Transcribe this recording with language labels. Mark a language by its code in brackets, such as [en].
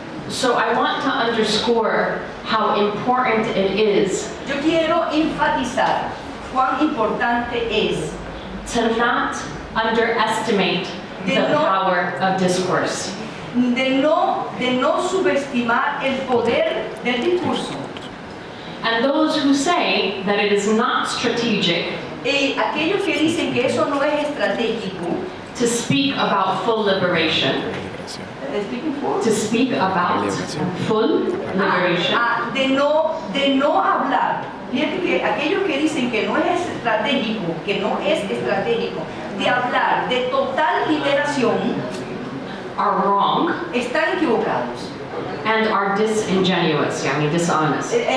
[en] So I want to underscore how important it is [es] Yo quiero enfatizar cuán importante es [en] to not underestimate the power of discourse. [es] de no subestimar el poder del discurso. [en] And those who say that it is not strategic [es] Y aquellos que dicen que eso no es estratégico, [en] to speak about full liberation, to speak about full liberation, [es] de no hablar. Fíjate que aquellos que dicen que no es estratégico, de hablar de total liberación, [en] are wrong [es] están equivocados. [en] and are disingenuous, dishonest.